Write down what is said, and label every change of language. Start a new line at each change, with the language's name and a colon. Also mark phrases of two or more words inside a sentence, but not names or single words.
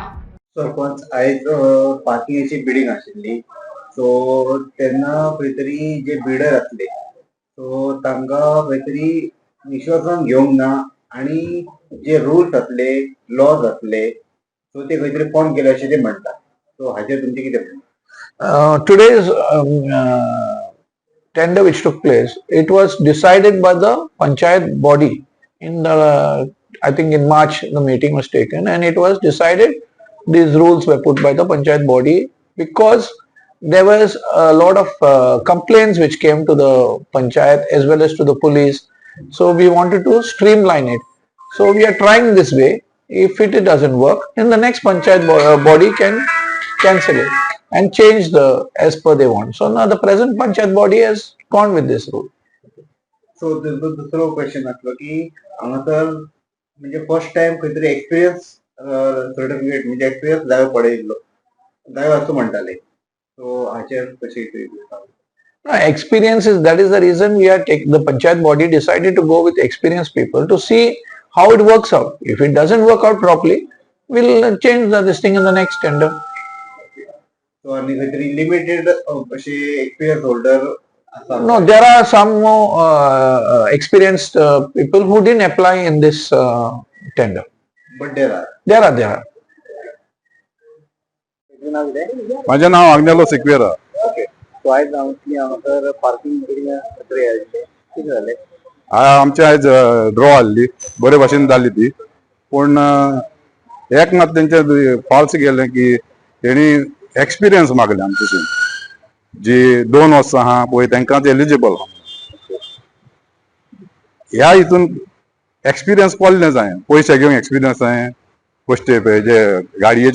Konkani: सरपंच आयज पार्किंगाची बिडिंग आशिल्ली सो तेन्ना खंय तरी जे बिडर आसले सो तांकां खंय तरी विश्वासान घेवंक ना आनी जे रूल्स आसले लॉज आसले सो ते खंय तरी फोंड केले अशें ते म्हणटात सो हाचेर तुमचें कितें म्हणणें?
English: Today's tender which took place, it was decided by the panchayat body in the, I think in March the meeting was taken and it was decided these rules were put by the panchayat body because there was a lot of complaints which came to the panchayat as well as to the police. So we wanted to streamline it. So we are trying this way. If it doesn't work, then the next panchayat body can cancel it and change the as per they want. So now the present panchayat body has gone with this rule.
Konkani: सो दुसरो क्वेश्चन आसलो की हांगा तर म्हणजे
English: first time
Konkani: खंय तरी
English: experience certificate
Konkani: म्हणजे एक्सपिरियन्स जाय पडयल्लो जाय असो म्हणटाले सो हाचेर कशें
English: Experience is, that is the reason we are the panchayat body decided to go with experienced people to see how it works out. If it doesn't work out properly, we'll change this thing in the next tender.
Konkani: सो आनी खंय तरी लिमिटेड अशे
English: experience holder
Konkani: आसा?
English: No, there are some more experienced people who didn't apply in this tender. But there are. There are.
Marathi: माझे नाव आग्नेलो सिक्वेरा.
English: okay so
Konkani: आयज हांगा तर पार्किंग कितें जालें? आमचे आयज ड्रॉ आसली बरे भाशेन जाली ती पूण एक मात तेंचे फॉल्स गेले की तेणी एक्सपिरियन्स मागले आमचे जी 2 वर्सां आहा पळय तांकां एलिजिबल ह्या हितून एक्सपिरियन्स कोल्ले जाय पयशे घेवंक एक्सपिरियन्स जाय पोस्टे जे गाडयेचे